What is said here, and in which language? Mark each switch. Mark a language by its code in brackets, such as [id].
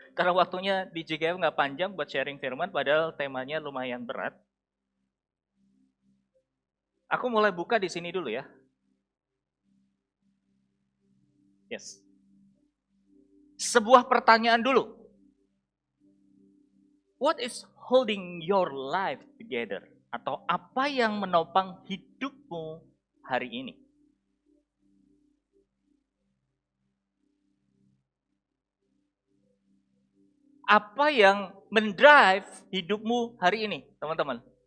[id] Karena waktunya di JGF nggak panjang buat sharing firman, padahal temanya lumayan berat. Aku mulai buka di sini dulu ya. Yes. Sebuah pertanyaan dulu. [en] What is holding your life together? [id] Atau apa yang menopang hidupmu hari ini? Apa yang mendrive hidupmu hari ini, teman-teman?